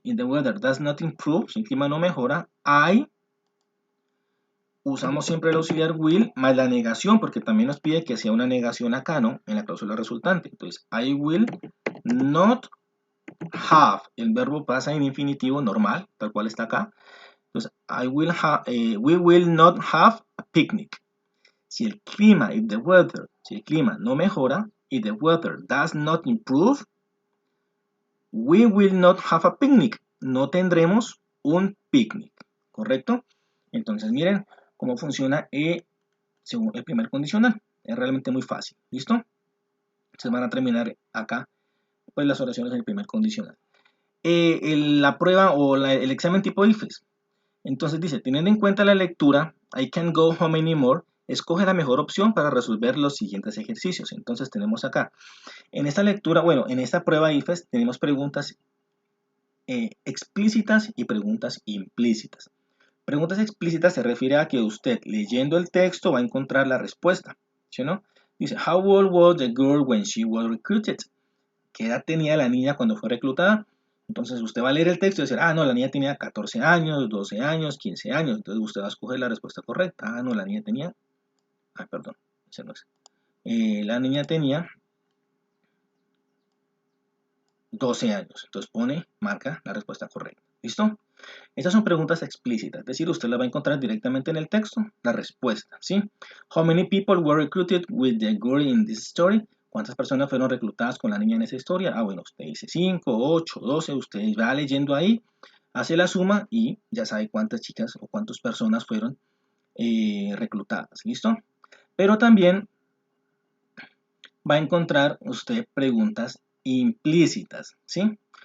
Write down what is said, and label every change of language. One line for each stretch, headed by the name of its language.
English: If the weather does not improve,
Spanish: si el clima no mejora, usamos siempre el auxiliar will más la negación, porque también nos pide que sea una negación acá, ¿no? En la cláusula resultante.
English: Entonces, I will not have.
Spanish: El verbo pasa en infinitivo normal, tal cual está acá.
English: Entonces, we will not have a picnic.
Spanish: Si el clima, si el clima no mejora,
English: if the weather does not improve, we will not have a picnic.
Spanish: No tendremos un picnic, ¿correcto? Entonces, miren cómo funciona según el primer condicional. Es realmente muy fácil, ¿listo? Se van a terminar acá pues las oraciones del primer condicional. La prueba o el examen tipo IFES. Entonces dice, teniendo en cuenta la lectura,
English: I can't go home anymore,
Spanish: escoge la mejor opción para resolver los siguientes ejercicios. Entonces tenemos acá, en esta lectura, bueno, en esta prueba IFES tenemos preguntas explícitas y preguntas implícitas. Preguntas explícitas se refiere a que usted leyendo el texto va a encontrar la respuesta, ¿sí o no?
English: Dice, how old was the girl when she was recruited?
Spanish: ¿Qué edad tenía la niña cuando fue reclutada? Entonces usted va a leer el texto y decir, ah, no, la niña tenía 14 años, 12 años, 15 años. Entonces usted va a escoger la respuesta correcta. Ah, no, la niña tenía, perdón, ese no es. La niña tenía 12 años. Entonces marca la respuesta correcta. ¿Listo? Estas son preguntas explícitas, es decir, usted la va a encontrar directamente en el texto, la respuesta, ¿sí?
English: How many people were recruited with the girl in this story?
Spanish: ¿Cuántas personas fueron reclutadas con la niña en esa historia? Ah, bueno, usted dice 5, 8, 12, usted va leyendo ahí, hace la suma y ya sabe cuántas chicas o cuántas personas fueron reclutadas, ¿listo? Pero también va a encontrar usted preguntas implícitas, ¿sí?